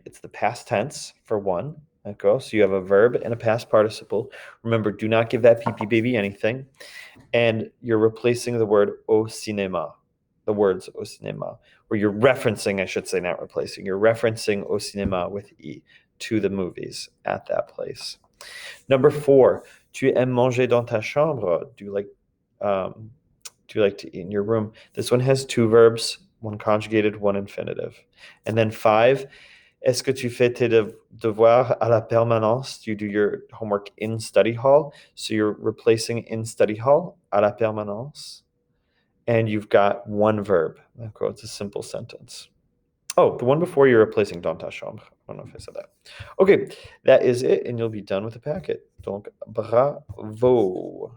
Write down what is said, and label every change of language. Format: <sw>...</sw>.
<en>It's the past tense for one. Okay, so you have a verb and a past participle. Remember, do not give that PP baby anything. And you're replacing the word</en> <fr>au cinéma,</fr> <en>the words au cinéma, or you're referencing, I should say, not replacing, you're referencing au cinéma with E to the movies at that place. Number 4,</en> <fr>tu aimes manger dans ta chambre?</fr> <en>Do you like to eat in your room? This one has 2 verbs, one conjugated, one infinitive. And then 5,</en> <fr>est-ce que tu fais tes devoirs à la permanence?</fr> <en>Do you do your homework in study hall? So you're replacing in study hall,</en> <fr>à la permanence.</fr> <en>And you've got one verb. Okay, it's a simple sentence. Oh, the one before you're replacing</en> <fr>dans ta chambre.</fr> <en>I don't know if I said that. Okay, that is it, and you'll be done with the packet.</en> <fr>Donc, bravo.</fr>